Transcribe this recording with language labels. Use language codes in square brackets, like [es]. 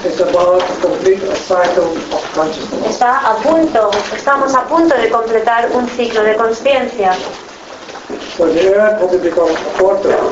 [en] is about to complete a cycle of consciousness. [es] Está a punto, estamos a punto de completar un ciclo de consciencia. [en] So the earth has to become a portal.